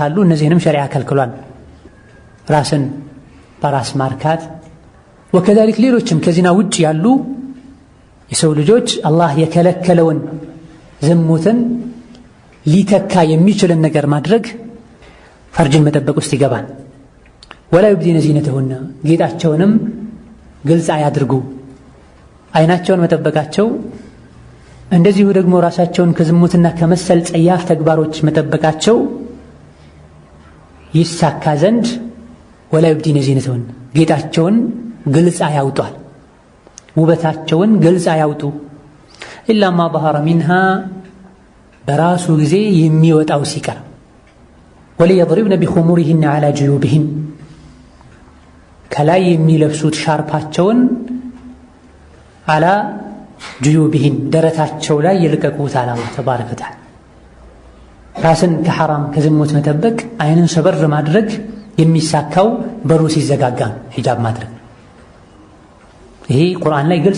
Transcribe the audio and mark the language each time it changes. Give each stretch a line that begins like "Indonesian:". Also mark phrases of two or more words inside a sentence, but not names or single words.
Amharic: አሉ። እነዚህንም ሸሪዓ ከልክሏል። ራስን በራስ ማርካት ወከዛሊክ ሌሎችም ከዚና ውጭ ያሉ የሰው ልጆች አላህ የከለከለውን ዝሙትን ሊተካ የሚችልን ነገር ማድረግ ፈርጅን መጠበቅ ውስጥ ይገባል።
Arabic: ولا يبدين زينتهن
Amharic: ጌጣቸውንም ግልጽ አያድርጉ። አይናቸውን መጠበቃቸው እንደዚሁ ደግሞ ራሳቸውን ከዝሙትና ከመሰል ጸያፍ ተግባሮች መጠበቃቸው ይሳካ ዘንድ
Arabic: ولا يبدين زينتهن
Amharic: ጌጣቸውን ግልጽ አያውጧል፣ ውበታቸውን ግልጽ አያውጡ።
Arabic: إلا ما ظهر منها
Amharic: በራሱ ጊዜ የሚወጣው ሲቀር
Arabic: وليضربن بخمورهن على جيوبهن
Amharic: ከላይ የሚለብሱት ሻርፓቸውን
Arabic: على جيوبهن
Amharic: ደረታቸው ላይ ይልቀቁት አለ አላህ
Arabic: تبارك وتعالى።
Amharic: ራስን ከሐራም ከዝሙት መጠበቅ አይንን ሰበር ማድረግ የሚሳካው በሩ ሲዘጋጋ ሂጃብ ማድረግ። ይሄ ቁርአን ላይ ግልጽ